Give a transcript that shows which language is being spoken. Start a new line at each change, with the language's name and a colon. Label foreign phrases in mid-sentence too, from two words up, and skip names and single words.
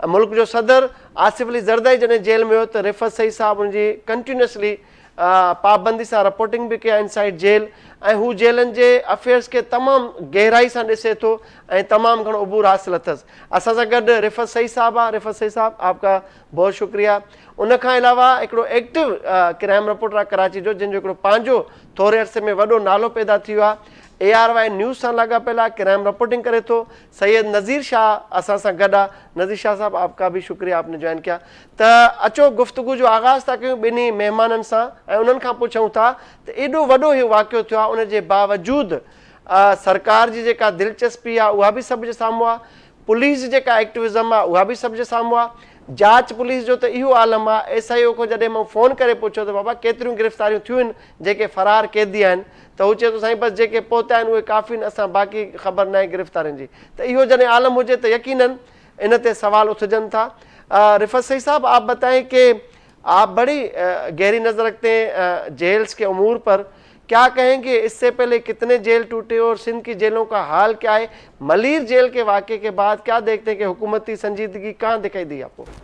Sindhi: मुल्क जो सदर आसिफ अली ज़रदारी जॾहिं जेल में हुयो त रिफ़त सईद साहब हुनजी कंटिन्यूसली पाबंदी सां रिपोर्टिंग बि कया
English: inside jail,
Sindhi: ऐं हू जेलनि जे अफेयर्स खे तमामु गहराई सां ॾिसे थो ऐं तमामु घणो उबूर हासिलु अथसि। असां सां गॾु रिफ़त सईद साहब आहे।
Urdu: رفعت سعید صاحب، آپ کا بہت شکریہ.
Sindhi: उन खां अलावा हिकिड़ो
English: active crime reporter
Sindhi: आहे कराची जो, जंहिंजो हिकिड़ो पंहिंजो थोरे अरसे में वॾो नालो पैदा थी वियो आहे, ARY न्यूज़ सां लाॻापियल आहे,
English: crime reporting
Sindhi: करे थो। सैयद नज़ीर शाह असां सां गॾु आहे।
Urdu: نذیر شاہ صاحب، آپ کا بھی شکریہ، آپ نے جوائن کیا.
Sindhi: त अचो गुफ़्तगू जो आगाज़ था कयूं ॿिन्ही महिमाननि सां ऐं उन्हनि खां पुछूं था त एॾो वॾो इहो वाक़ियो थियो आहे, उन जे बावजूदि सरकार जी जेका दिलचस्पी आहे उहा बि सभ जे साम्हूं आहे, पुलिस जी जेका एक्टिविज़म आहे उहा बि सभ जे साम्हूं आहे, जांच पुलिस जो त इहो आलम आहे। SIO को जॾहिं मां फ़ोन करे पुछियो त बाबा केतिरियूं गिरफ़्तारियूं थियूं आहिनि जेके फ़रार कैदी आहिनि, त हू चए थो साईं बसि जेके पहुता आहिनि उहे काफ़ी आहिनि, असां बाक़ी ख़बर न आहे गिरफ़्तारियुनि जी। त इहो जॾहिं आलम हुजे त यकीनन इन ते सवाल उथजनि था।
Urdu: رفعت سعید صاحب، آپ بتائیں کہ آپ بڑی گہری نظر رکھتے ہیں جیلز کے امور پر، کیا کہیں گے اس سے پہلے کتنے جیل ٹوٹے اور سندھ کی جیلوں کا حال کیا ہے? ملیر جیل کے واقعے کے بعد کیا دیکھتے ہیں کہ حکومتی سنجیدگی کہاں دکھائی دی آپ کو?